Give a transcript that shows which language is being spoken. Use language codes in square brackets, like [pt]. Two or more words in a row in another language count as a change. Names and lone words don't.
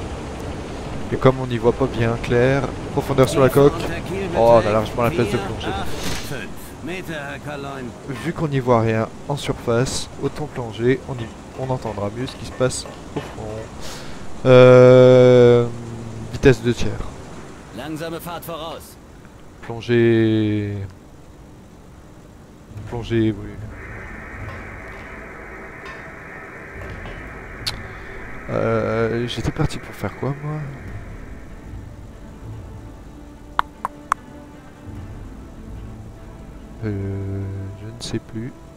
[fr] Et comme on n'y voit pas bien clair, profondeur sur la coque. Oh, on a largement la place de plongée. [de] 5 Meter, Herr Kaloin. [fr] Vu qu'on n'y voit rien en surface, autant plonger, on entendra mieux ce qui se passe au fond. Vitesse 2 tiers. [de] Langsame Fahrt voraus. [fr] Plongée... Plongée, oui. J'étais parti pour faire quoi, moi? Je ne sais plus.